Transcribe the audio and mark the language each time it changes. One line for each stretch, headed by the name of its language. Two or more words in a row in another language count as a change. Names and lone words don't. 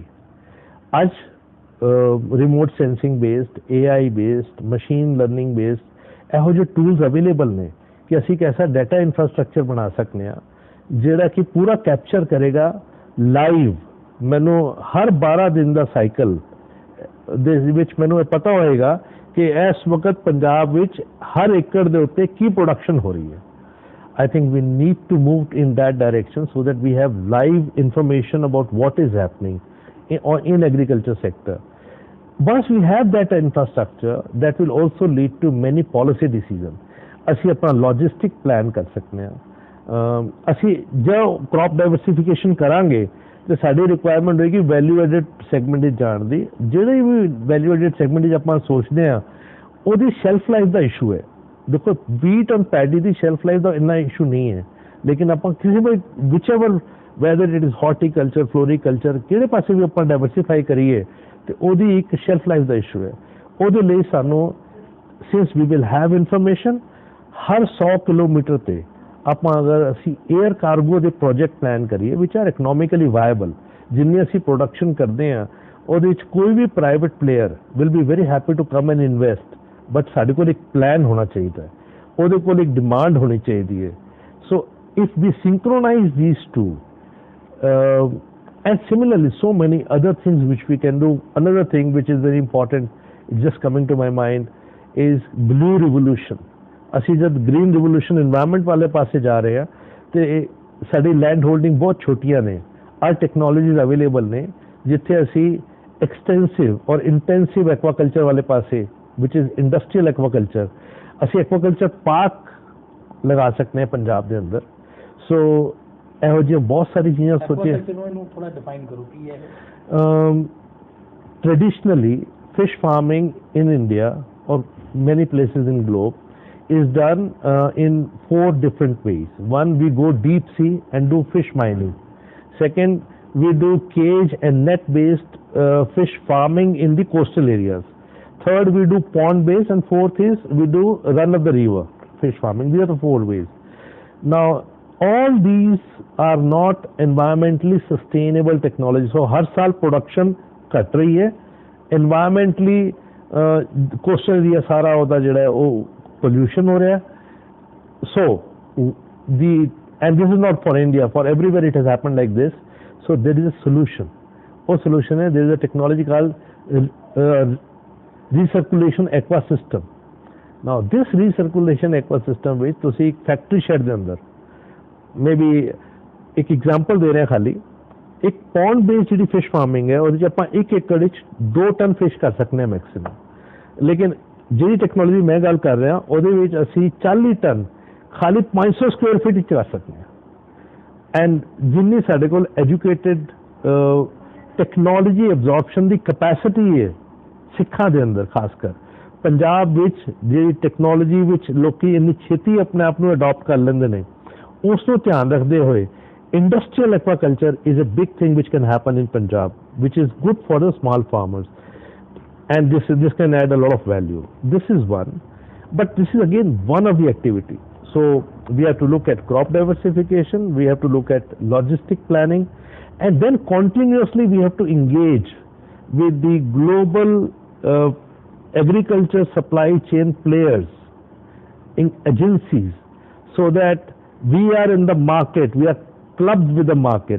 Punjabi: ਅੱਜ
English: remote sensing based, AI based, machine learning based
Punjabi: ਇਹੋ ਜਿਹੇ
English: tools available
Punjabi: ਨੇ ਕਿ ਅਸੀਂ ਇੱਕ ਐਸਾ
English: data infrastructure
Punjabi: ਬਣਾ ਸਕਦੇ ਹਾਂ ਜਿਹੜਾ ਕਿ ਪੂਰਾ ਕੈਪਚਰ ਕਰੇਗਾ ਲਾਈਵ। ਮੈਨੂੰ ਹਰ 12 ਦਿਨ ਦਾ ਸਾਈਕਲ ਦੇ ਵਿੱਚ ਮੈਨੂੰ ਇਹ ਪਤਾ ਹੋਏਗਾ ਕਿ ਇਸ ਵਕਤ ਪੰਜਾਬ ਵਿੱਚ ਹਰ ਏਕੜ ਦੇ ਉੱਤੇ ਕੀ ਪ੍ਰੋਡਕਸ਼ਨ ਹੋ ਰਹੀ ਹੈ।
English: I think we need to move in that direction so that we have live information about what is happening in agriculture sector. Once we have that infrastructure, that will also lead to many policy decisions.
Punjabi: ਅਸੀਂ ਆਪਣਾ
English: logistic plan
Punjabi: ਕਰ ਸਕਦੇ ਹਾਂ। ਅਸੀਂ ਜੋ
English: crop diversification
Punjabi: ਕਰਾਂਗੇ ਤੇ ਸਾਡੀ ਰਿਕੁਆਇਰਮੈਂਟ ਹੋਏਗੀ
English: value added segment
Punjabi: ਵਿੱਚ ਜਾਣ ਦੀ। ਜਿਹੜੇ ਵੀ
English: value added segment
Punjabi: ਵਿੱਚ ਆਪਾਂ ਸੋਚਦੇ ਹਾਂ ਉਹਦੀ
English: shelf life
Punjabi: ਦਾ ਇਸ਼ੂ ਹੈ। ਦੇਖੋ ਵੀਟ ਔਰ ਪੈਡੀ ਦੀ
English: shelf life
Punjabi: ਦਾ ਇੰਨਾ ਇਸ਼ੂ ਨਹੀਂ ਹੈ, ਲੇਕਿਨ ਆਪਾਂ ਕਿਸੇ ਵੀ
English: whichever whether it is horticulture, floriculture,
Punjabi: ਕਿਹੜੇ ਪਾਸੇ ਵੀ ਆਪਾਂ ਡਾਇਵਰਸੀਫਾਈ ਕਰੀਏ ਤੇ ਉਹਦੀ ਇੱਕ
English: shelf life
Punjabi: ਦਾ ਇਸ਼ੂ ਹੈ। ਉਹਦੇ ਲਈ ਸਾਨੂੰ
English: since we will have information,
Hindi: हर 100 किलोमीटर
Punjabi: ਤੇ ਆਪਾਂ ਅਗਰ ਅਸੀਂ
English: air cargo
Punjabi: ਦੇ
English: project plan
Punjabi: ਕਰੀਏ
English: which are economically viable,
Punjabi: ਜਿੰਨੀ ਅਸੀਂ ਪ੍ਰੋਡਕਸ਼ਨ ਕਰਦੇ ਆ ਉਹਦੇ ਵਿੱਚ ਕੋਈ ਵੀ
English: private player will be very happy to come and invest, but
Punjabi: ਸਾਡੇ ਕੋਲ ਇੱਕ ਪਲਾਨ ਹੋਣਾ ਚਾਹੀਦਾ ਹੈ, ਉਹਦੇ ਕੋਲ ਇੱਕ ਡਿਮਾਂਡ ਹੋਣੀ ਚਾਹੀਦੀ ਹੈ.
English: so if we synchronize these two, and similarly so many other things which we can do. Another thing which is very important, it's just coming to my mind, is blue revolution.
Punjabi: ਅਸੀਂ ਜਦ
English: green revolution environment
Punjabi: ਵਾਲੇ ਪਾਸੇ ਜਾ ਰਹੇ ਆ ਤੇ ਸਾਡੀ
English: land holding
Punjabi: ਬਹੁਤ ਛੋਟੀਆਂ ਨੇ,
English: are technologies available
Punjabi: ਨੇ ਜਿੱਥੇ ਅਸੀਂ ਐਕਸਟੈਂਸਿਵ ਔਰ
English: intensive aquaculture
Punjabi: ਵਾਲੇ ਪਾਸੇ
English: which is industrial aquaculture,
Punjabi: ਅਸੀਂ
English: aquaculture park
Punjabi: ਲਗਾ ਸਕਦੇ ਹਾਂ ਪੰਜਾਬ ਦੇ ਅੰਦਰ. ਸੋ ਇਹੋ ਜਿਹੀਆਂ ਬਹੁਤ ਸਾਰੀ ਚੀਜ਼ਾਂ ਸੋਚੀਆਂ. ਥੋੜਾ ਡਿਫਾਈਨ ਕਰੋ ਕੀ ਹੈ.
English: Traditionally fish farming in India or many places in globe is done in 4 different ways. One, we go deep sea and do fish mining. Second, we do cage and net based fish farming in the coastal areas. Third, we do pond based, and fourth is we do run of the river fish farming. These are the 4 ways. Now all these are not environmentally sustainable technology.
Hindi: So हर साल production घट रही है,
English: environmentally coastal area
Hindi: सारा होता जड़ा है वो pollution हो रहा है.
English: So and this is not for India, for everywhere it has happened like this. So there is a solution. वो solution है, there is a technology called recirculation aqua system. Now this recirculation aqua system
Punjabi: ਵਿੱਚ ਤੁਸੀਂ ਇੱਕ
English: factory shed
Punjabi: ਦੇ ਅੰਦਰ maybe ਇੱਕ example ਦੇ ਰਹੇ ਖਾਲੀ, ਇੱਕ
English: pond based
Punjabi: ਜਿਹੜੀ
English: fish farming
Punjabi: ਹੈ ਉਹਦੇ 'ਚ ਆਪਾਂ 1 ਏਕੜ ਵਿੱਚ 2
English: ton fish
Punjabi: ਕਰ ਸਕਦੇ ਹਾਂ ਮੈਕਸਿਮਮ. ਲੇਕਿਨ ਜਿਹੜੀ ਟੈਕਨੋਲੋਜੀ ਮੈਂ ਗੱਲ ਕਰ ਰਿਹਾ ਉਹਦੇ ਵਿੱਚ ਅਸੀਂ 40 ਟਨ ਖਾਲੀ 500
English: square feet
Punjabi: ਵਿੱਚ ਕਰ ਸਕਦੇ ਹਾਂ. ਐਂਡ ਜਿੰਨੀ ਸਾਡੇ ਕੋਲ
English: educated technology absorption
Punjabi: ਦੀ ਕਪੈਸਿਟੀ ਹੈ ਸਿੱਖਾਂ ਦੇ ਅੰਦਰ, ਖਾਸ ਕਰ ਪੰਜਾਬ ਵਿੱਚ ਜਿਹੜੀ ਟੈਕਨੋਲੋਜੀ ਵਿੱਚ ਲੋਕੀ ਇੰਨੀ ਛੇਤੀ ਆਪਣੇ ਆਪ ਨੂੰ ਅਡਾਪਟ ਕਰ ਲੈਂਦੇ ਨੇ, ਉਸ ਨੂੰ ਧਿਆਨ ਰੱਖਦੇ ਹੋਏ
English: industrial aquaculture is a big thing which can happen in Punjab, which is good for the small farmers, and this can add a lot of value. This is one, but this is again one of the activity. So we have to look at crop diversification, we have to look at logistic planning, and then continuously we have to engage with the global agriculture supply chain players in agencies, so that we are in the market, we are clubbed with the market.